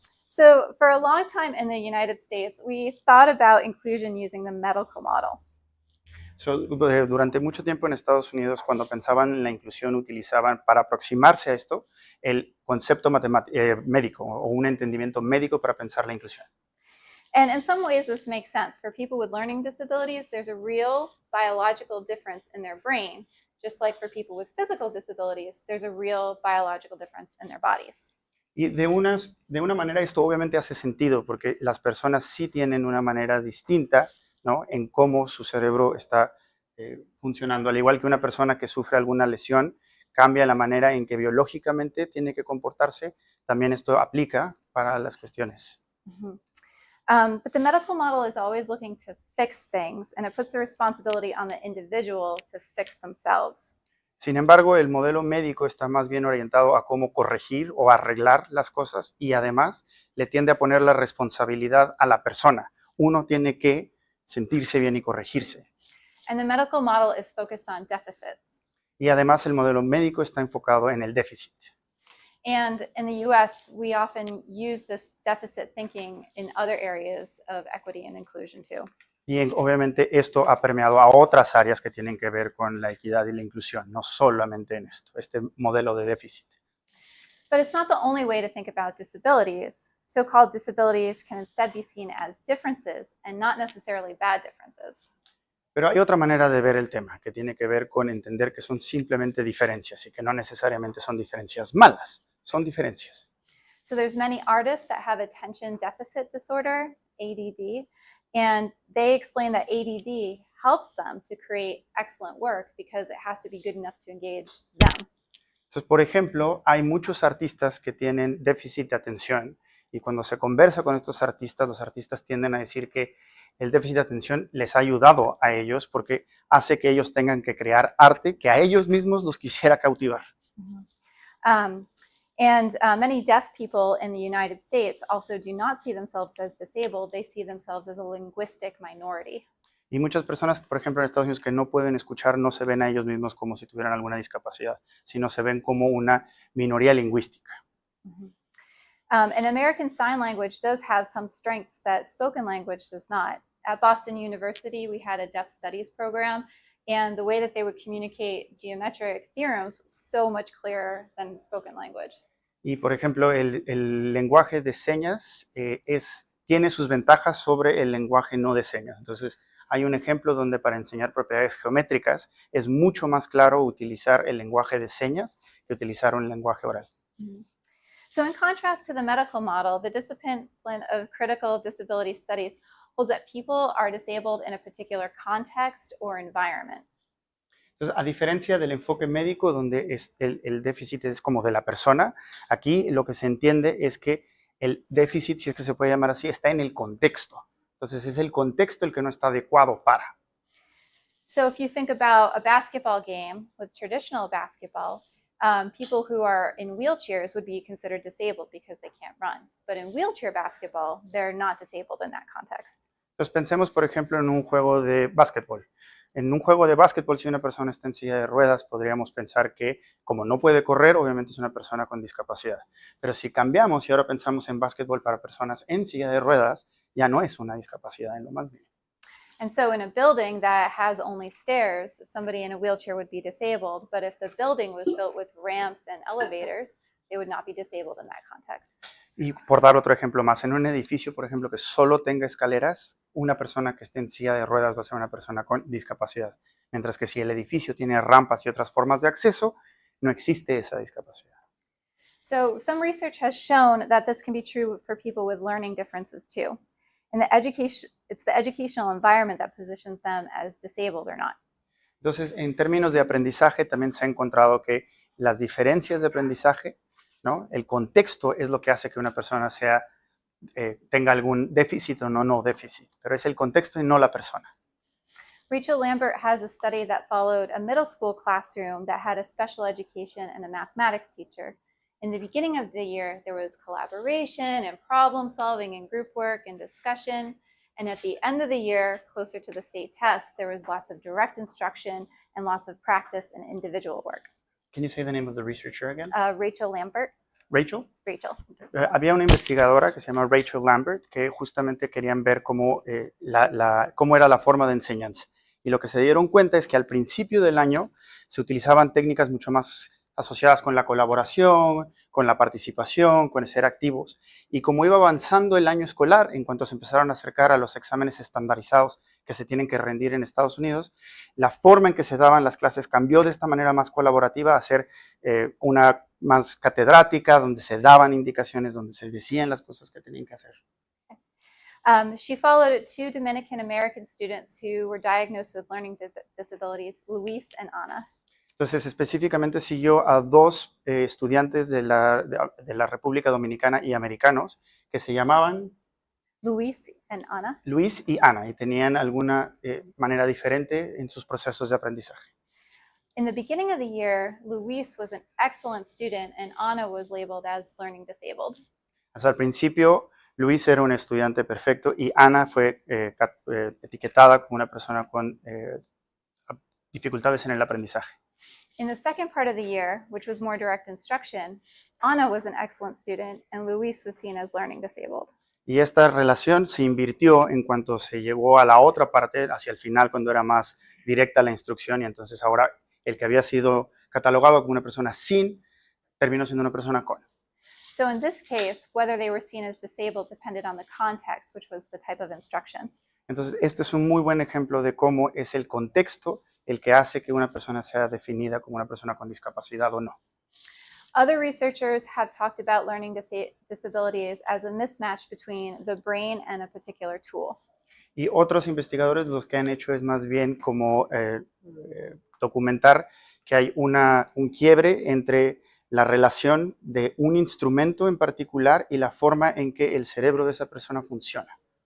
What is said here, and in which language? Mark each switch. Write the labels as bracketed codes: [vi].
[en] So for a long time in the United States, we thought about inclusion using the medical model. [es] Durante mucho tiempo en Estados Unidos, cuando pensaban en la inclusión, utilizaban para aproximarse a esto el concepto médico o un entendimiento médico para pensar la inclusión. [en] And in some ways, this makes sense. For people with learning disabilities, there's a real biological difference in their brain, just like for people with physical disabilities, there's a real biological difference in their bodies. [es] Y de una manera esto obviamente hace sentido, porque las personas sí tienen una manera distinta, ¿no?, en cómo su cerebro está funcionando. Al igual que una persona que sufre alguna lesión, cambia la manera en que biológicamente tiene que comportarse, también esto aplica para las cuestiones. [en] But the medical model is always looking to fix things, and it puts the responsibility on the individual to fix themselves. [es] Sin embargo, el modelo médico está más bien orientado a cómo corregir o arreglar las cosas y además le tiende a poner la responsabilidad a la persona. Uno tiene que sentirse bien y corregirse. [en] And the medical model is focused on deficits. [es] Y además el modelo médico está enfocado en el déficit. [en] And in the US, we often use this deficit thinking in other areas of equity and inclusion too. [es] Y obviamente esto ha permeado a otras áreas que tienen que ver con la equidad y la inclusión, no solamente en esto, este modelo de déficit. [en] But it's not the only way to think about disabilities. So-called disabilities can instead be seen as differences and not necessarily bad differences. [es] Pero hay otra manera de ver el tema, que tiene que ver con entender que son simplemente diferencias y que no necesariamente son diferencias malas, son diferencias. [en] So there's many artists that have attention deficit disorder, ADD, and they explain that ADD helps them to create excellent work because it has to be good enough to engage them. [es] Entonces, por ejemplo, hay muchos artistas que tienen déficit de atención y cuando se conversa con estos artistas, los artistas tienden a decir que el déficit de atención les ha ayudado a ellos porque hace que ellos tengan que crear arte que a ellos mismos los quisiera cautivar. [en] Many deaf people in the United States also do not see themselves as disabled. They see themselves as a linguistic minority. [es] Y muchas personas, por ejemplo, en Estados Unidos que no pueden escuchar, no se ven a ellos mismos como si tuvieran alguna discapacidad, sino se ven como una minoría lingüística. [en] And American Sign Language does have some strengths that spoken language does not. At Boston University, we had a deaf studies program, and the way that they would communicate geometric theorems was so much clearer than spoken language. [es] Y, por ejemplo, el lenguaje de señas tiene sus ventajas sobre el lenguaje no de señas. Entonces, hay un ejemplo donde para enseñar propiedades geométricas es mucho más claro utilizar el lenguaje de señas que utilizar un lenguaje oral. [en] So in contrast to the medical model, the discipline of critical disability studies holds that people are disabled in a particular context or environment. [es] Entonces, a diferencia del enfoque médico, donde el déficit es como de la persona, aquí lo que se entiende es que el déficit, si es que se puede llamar así, está en el contexto. Entonces, es el contexto el que no está adecuado para. [en] So if you think about a basketball game with traditional basketball, people who are in wheelchairs would be considered disabled because they can't run. But in wheelchair basketball, they're not disabled in that context. [es] Entonces, pensemos, por ejemplo, en un juego de básquetbol. En un juego de básquetbol, si una persona está en silla de ruedas, podríamos pensar que como no puede correr, obviamente es una persona con discapacidad. Pero si cambiamos y ahora pensamos en básquetbol para personas en silla de ruedas, ya no es una discapacidad en lo más mínimo. [en] And so in a building that has only stairs, somebody in a wheelchair would be disabled, but if the building was built with ramps and elevators, they would not be disabled in that context. [es] Y por dar otro ejemplo más, en un edificio, por ejemplo, que solo tenga escaleras, una persona que esté en silla de ruedas va a ser una persona con discapacidad. Mientras que si el edificio tiene rampas y otras formas de acceso, no existe esa discapacidad. [en] So some research has shown that this can be true for people with learning differences too. And it's the educational environment that positions them as disabled or not. [es] Entonces, en términos de aprendizaje, también se ha encontrado que las diferencias de aprendizaje, ¿no? El contexto es lo que hace que una persona tenga algún déficit o no déficit, pero es el contexto y no la persona. [en] Rachel Lambert has a study that followed a middle school classroom that had a special education and a mathematics teacher. In the beginning of the year, there was collaboration and problem solving and group work and discussion. And at the end of the year, closer to the state test, there was lots of direct instruction and lots of practice and individual work. Can you say the name of the researcher again? Rachel Lambert. Rachel. Rachel. [es] Había una investigadora que se llama Rachel Lambert que justamente querían ver cómo era la forma de enseñanza. Y lo que se dieron cuenta es que al principio del año se utilizaban técnicas mucho más asociadas con la colaboración, con la participación, con ser activos. Y como iba avanzando el año escolar, en cuanto se empezaron a acercar a los exámenes estandarizados que se tienen que rendir en Estados Unidos, la forma en que se daban las clases cambió de esta manera más colaborativa a ser una más catedrática, donde se daban indicaciones, donde se decían las cosas que tenían que hacer. [en] She followed 2 Dominican American students who were diagnosed with learning disabilities, Luis and Ana. [es] Entonces, específicamente siguió a 2 estudiantes de la República Dominicana y americanos que se llamaban [en] Luis and Ana. [es] Luis y Ana, y tenían alguna manera diferente en sus procesos de aprendizaje. [en] In the beginning of the year, Luis was an excellent student and Ana was labeled as learning disabled. [es] Hasta el principio, Luis era un estudiante perfecto y Ana fue etiquetada como una persona con dificultades en el aprendizaje. [en] In the second part of the year, which was more direct instruction, Ana was an excellent student and Luis was seen as learning disabled. [es] Y esta relación se invirtió en cuanto se llegó a la otra parte, hacia el final, cuando era más directa la instrucción, y entonces ahora el que había sido catalogado como una persona sin, terminó siendo una persona con. [en] So in this case, whether they were seen as disabled depended on the context, which was the type of instruction. [es] Entonces, este es un muy buen ejemplo de cómo es el contexto el que hace que una persona sea definida como una persona con discapacidad o no. [en] Other researchers have talked about learning disabilities as a mismatch between the brain and a particular tool. [es] Y otros investigadores los que han hecho es más bien como documentar que hay un quiebre entre la relación de un instrumento en particular y la forma en que el cerebro de esa persona funciona.